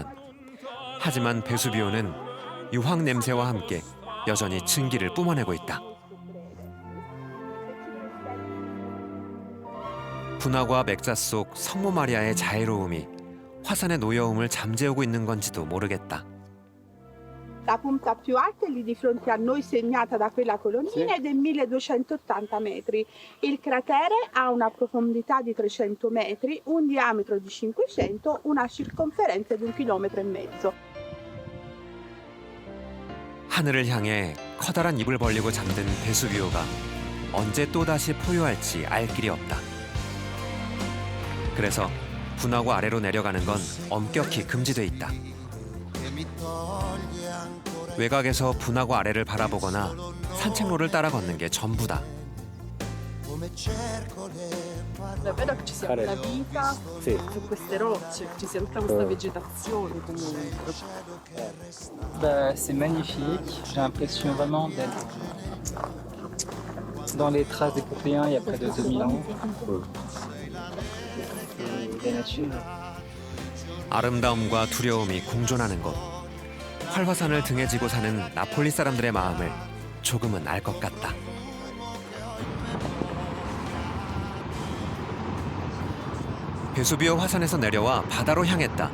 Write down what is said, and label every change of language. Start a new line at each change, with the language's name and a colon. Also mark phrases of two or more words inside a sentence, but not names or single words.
Korean: 하지만 베수비오는 유황 냄새와 함께 여전히 증기를 뿜어내고 있다. 분화구와 맥자 속 성모 마리아의 자애로움이 화산의 노여움을 잠재우고 있는 건지도 모르겠다.
Italian: La punta più alta è lì di fronte a noi, segnata da quella colonnina, ed è 1280 metri. Il cratere ha una profondità di 300 metri, un diametro di 500, una circonferenza di 1,5 km.
Korean: 하늘을 향해 커다란 입을 벌리고 잠든 베수비오가 언제 또다시 포효할지 알 길이 없다. 그래서 분화구 아래로 내려가는 건 엄격히 금지돼 있다. 외곽에서 분화구 아래를 바라보거나 산책로를 따라 걷는 게 전부다.
Italian: Vedo che ci sia una vita su queste rocce, ci sia tutta questa vegetazione comunque.
French: C'est magnifique, j'ai l'impression vraiment d'être dans les traces des Popéens il y a près de 2000 ans. La nature.
Korean: 아름다움과 두려움이 공존하는 곳. 활화산을 등에 지고 사는 나폴리 사람들의 마음을 조금은 알 것 같다. 베수비오 화산에서 내려와 바다로 향했다.